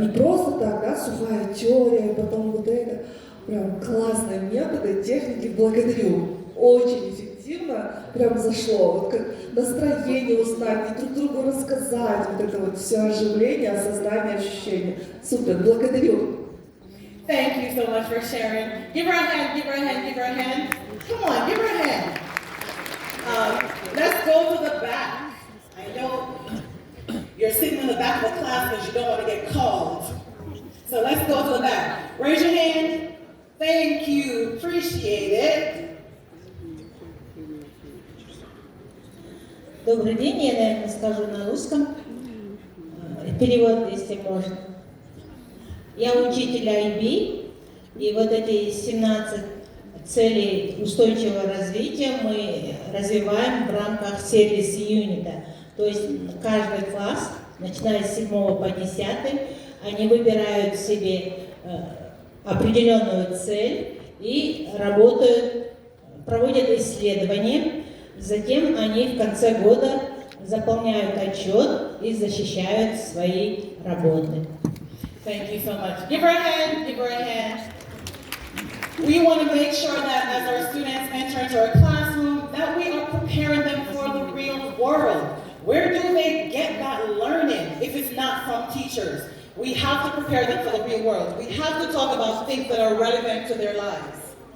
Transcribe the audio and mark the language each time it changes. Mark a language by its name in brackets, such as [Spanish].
[Russian] Не просто так, да, сухая теория, потом вот это, прям классные методы, техники, благодарю. Очень эффективно, прям зашло. Вот как настроение узнать, друг другу рассказать, вот это вот все оживление, осознание, ощущение. Супер, благодарю. [English] Thank you so much for sharing. Give her a hand, give her a hand, give her a hand. Come on, give her a hand. Let's go to the back. I know you're sitting in the back of the class because you don't want to get called. So let's go to the back. Raise your hand. Thank you, appreciate it. [Russian] Добрый день, я, наверное, скажу на русском. Перевод, если можно. Я учитель IB, и вот эти 17 целей устойчивого развития мы развиваем в рамках сервис-юнита. То есть каждый класс, начиная с 7 по 10, они выбирают себе определенную цель и работают, проводят исследования. Затем они в конце года заполняют отчет и защищают свои работы. [English] Thank you so much. Give her a hand, give her a hand. We want to make sure that as our students enter into our classroom, that we are preparing them for the real world. Where do they get that learning if it's not from teachers? We have to prepare them for the real world. We have to talk about things that are relevant to their lives.